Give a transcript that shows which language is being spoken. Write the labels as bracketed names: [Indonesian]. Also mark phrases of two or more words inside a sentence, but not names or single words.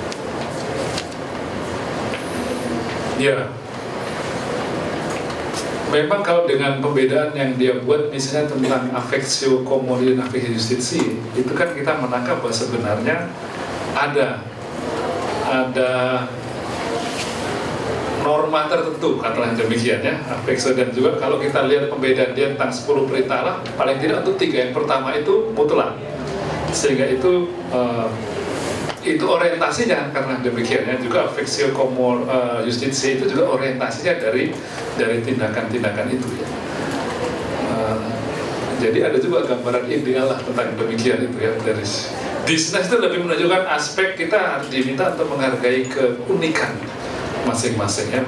[Indonesian] Ya, memang kalau dengan pembedaan yang dia buat misalnya tentang [Latin] affectio communis [Indonesian] dan [Latin] affectio justitiae, [Indonesian] itu kan kita menangkap bahwa sebenarnya ada norma tertentu, katakan demikian ya, affectio. Dan juga kalau kita lihat pembedaan dia tentang 10 perintah Allah, paling tidak untuk 3 yang pertama itu mutlak, sehingga itu orientasinya karena demikian ya. Juga [Latin] affectio communis justitiae [Indonesian] itu juga orientasinya dari tindakan-tindakan itu ya. Jadi ada juga gambaran ideal lah tentang demikian itu ya. Dari bisnis itu lebih menunjukkan aspek kita harus diminta untuk menghargai keunikan masing-masing ya.